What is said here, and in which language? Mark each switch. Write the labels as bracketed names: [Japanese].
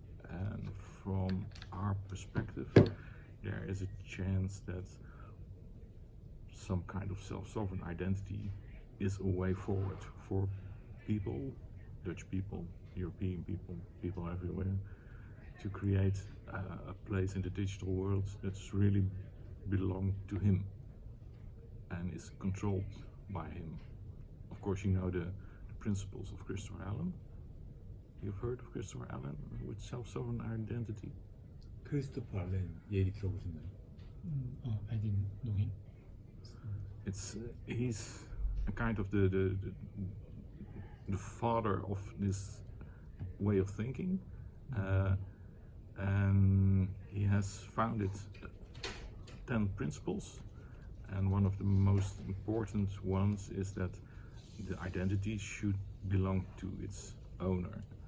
[English] And from our perspective, there is a chance that some kind of self-sovereign identity is a way forward for people, Dutch people, European people, people everywhere, to create a place in the digital world that's really belong to him and is controlled by him. Of course, you know the principles of Christopher Allen. You've heard of Christopher Allen with self-sovereign identity? [Korean] 크리스토퍼 알렌 얘기 들어보셨나요? [English] I didn't know him. He's a kind of the father of this way of thinking, and he has founded 10 principles, and one of the most important ones is that the identity should belong to its owner.